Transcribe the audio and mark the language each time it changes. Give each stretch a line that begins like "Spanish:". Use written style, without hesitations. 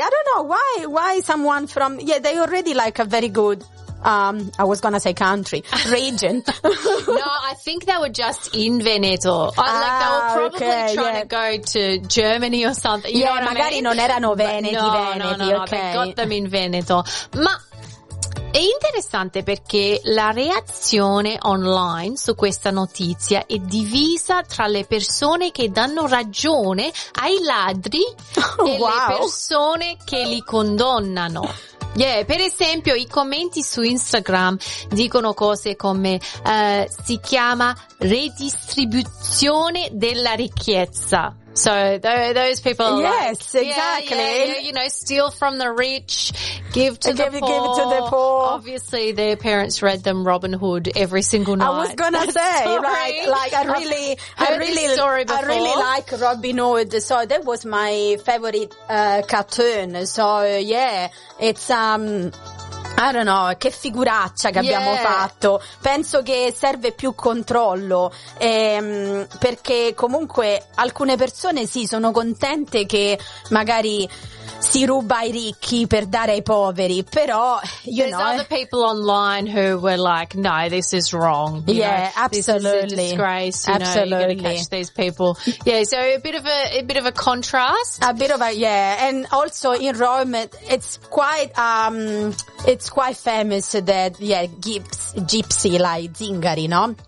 English: I don't know why someone from, yeah, they already like a very good I was gonna say country, region. No, I think they were just in Veneto. They were probably trying to go to Germany or something. Yeah, you know
Italian: magari
English: I mean?
Italian: Non erano Veneti, no, Veneti, no, no, okay.
English: No, they got them in Veneto.
Italian: Ma è interessante perché la reazione online su questa notizia è divisa tra le persone che danno ragione ai ladri e le persone che li condannano. Yeah, per esempio i commenti su Instagram dicono cose come si chiama redistribuzione della ricchezza.
English: So those people are you know, steal from the rich, give to the poor. Obviously, their parents read them Robin Hood every single night. I was gonna say, I really like Robin Hood. So that was my favorite cartoon. So yeah, it's I don't know,
Italian: che figuraccia che abbiamo fatto. Penso che serve più controllo, perché comunque alcune persone sì, sono contente che magari si ruba ai ricchi per dare ai poveri, però
English: there's other people online who were like, no, this is wrong. Absolutely. This is a disgrace. Absolutely. You know, you're gonna catch these people. Yeah, so a bit of a contrast. And also in Rome, it's quite famous that gypsy like zingari, no?